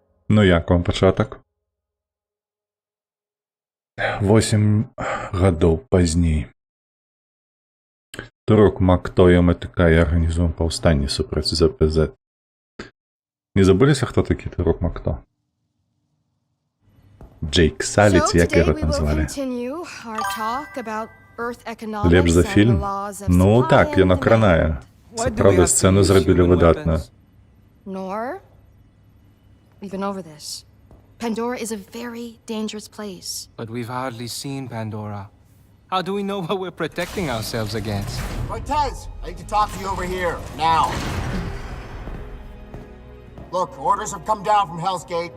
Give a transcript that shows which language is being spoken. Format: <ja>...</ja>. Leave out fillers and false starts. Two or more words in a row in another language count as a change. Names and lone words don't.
<be>Ну як вам пачатак? 8 гадоў пазней. Турок Макто і МТК і арганізуем паўстанне супраць ЗПЗ. Не забыліся, хто такі Турок Макто?</be> <uk>Джейк Саліц, як його там звали?</uk> <be>Лепш за фільм? Ну так, яно кранае.</be> <uk>Це правда,</uk> <be>сцену зрабілі выдатна.</be> <en>Nor? We've been over this. Pandora is a very dangerous place. But we've hardly seen Pandora. How do we know what we're protecting ourselves against? Cortez, I need to talk to you over here, now. Look, orders have come down from Hell's Gate.</en>